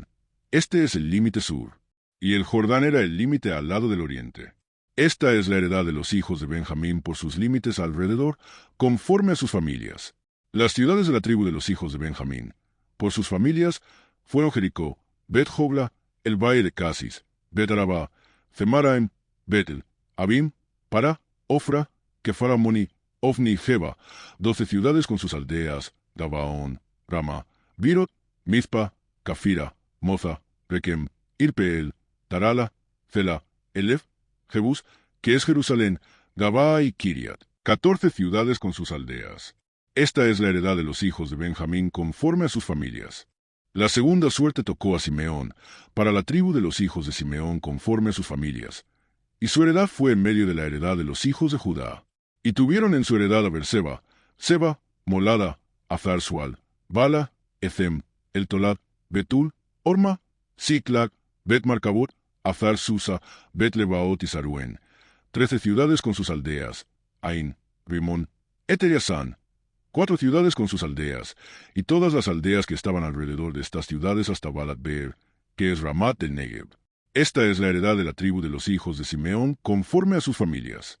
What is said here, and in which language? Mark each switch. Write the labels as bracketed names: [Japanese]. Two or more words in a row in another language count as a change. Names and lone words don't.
[Spanish] Este es el límite sur, y el Jordán era el límite al lado del oriente. Esta es la heredad de los hijos de Benjamín por sus límites alrededor, conforme a sus familias. Las ciudades de la tribu de los hijos de Benjamín, por sus familias, fueron Jericó, Bet-Jogla, el valle de Casis, Bet-Arabá, Zemaraim, Betel, Abim, Pará, Ofra, Kefaramoni, Ofni y Jeba, 12 ciudades con sus aldeas, Gabaón, Rama, Birot, Mizpa, Cafira, Moza, Rekem, Irpeel, Tarala, Zela, Elef, Jebús, que es Jerusalén, Gabaa y Kiriat, 14 ciudades con sus aldeas. Esta es la heredad de los hijos de Benjamín conforme a sus familias. La segunda suerte tocó a Simeón, para la tribu de los hijos de Simeón conforme a sus familias. Y su heredad fue en medio de la heredad de los hijos de Judá. Y tuvieron en su heredad a Berseba, Seba, Molada, Azar-Sual, Bala, Ethem, El Tolad, Betul, Orma, Siclag, Bet-Marcabot, Azar-Susa, Bet-Lebaot y Saruen, 13 ciudades con sus aldeas, Ain, Rimón, Eteriasán, 4 ciudades con sus aldeas, y todas las aldeas que estaban alrededor de estas ciudades hasta Balat-Beer, que es Ramat del Negev. Esta es la heredad de la tribu de los hijos de Simeón conforme a sus familias.